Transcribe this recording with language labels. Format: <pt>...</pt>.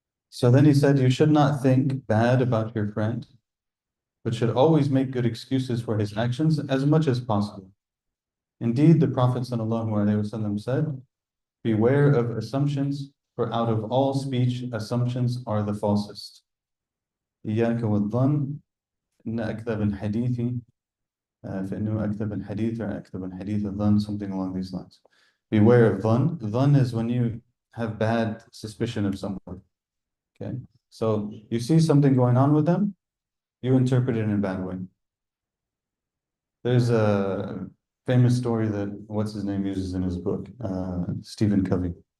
<en>So then he said, you should not think bad about your friend, but should always make good excuses for his actions as much as possible. Indeed, the Prophet ﷺ said, beware of assumptions, for out of all speech, assumptions are the falsest.</en> <ar>إياك والظن إن أكذب الحديث فإنه أكذب الحديث or أكذب الحديث الظن,</ar> <en>something along these lines. Beware of dhann. Dhann is when you have bad suspicion of someone. Okay, so you see something going on with them, you interpret it in a bad way. There's a famous story that what's his name uses in his book, Stephen Covey.</en>